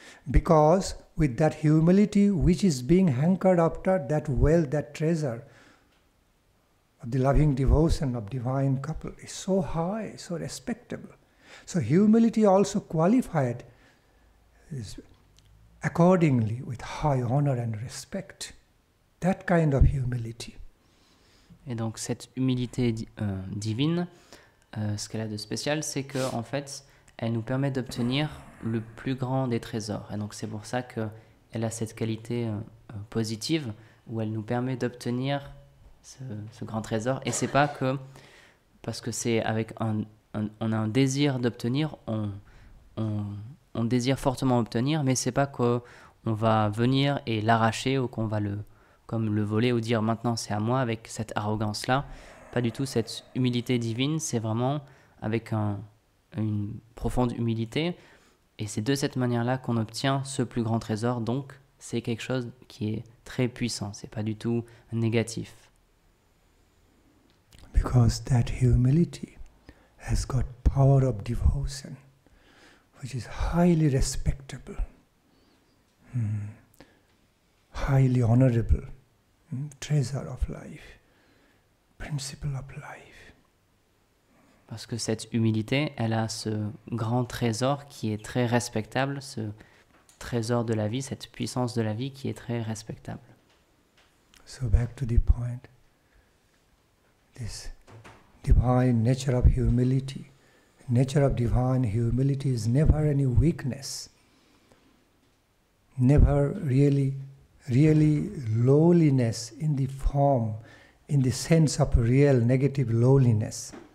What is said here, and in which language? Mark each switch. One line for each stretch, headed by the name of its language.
English: Because with that humility which is being hankered after, that wealth, that treasure of the loving devotion of divine couple is so high, so respectable. So humility also qualified is accordingly with high honor and respect. That kind of humility.
French: Et donc cette humilité divine, ce qu'elle a de spécial, c'est que en fait, elle nous permet d'obtenir le plus grand des trésors. Et donc c'est pour ça qu'elle a cette qualité positive où elle nous permet d'obtenir ce grand trésor. Et c'est pas que parce que c'est avec on a un désir d'obtenir, on désire fortement obtenir, mais c'est pas qu'on va venir et l'arracher ou qu'on va comme le voler ou dire maintenant c'est à moi avec cette arrogance-là. Pas du tout, cette humilité divine, c'est vraiment avec une profonde humilité. Et c'est de cette manière-là qu'on obtient ce plus grand trésor. Donc, c'est quelque chose qui est très puissant. C'est pas du tout négatif.
English: Because that humility has got power of devotion, which is highly respectable, highly honorable, treasure of life, principle of life.
French: Parce que cette humilité, elle a ce grand trésor qui est très respectable, ce trésor de la vie, cette puissance de la vie qui est très respectable.
English: So back to the point, this divine nature of humility. Nature of divine humility is never any weakness, never really lowliness in the form, in the sense of real negative lowliness.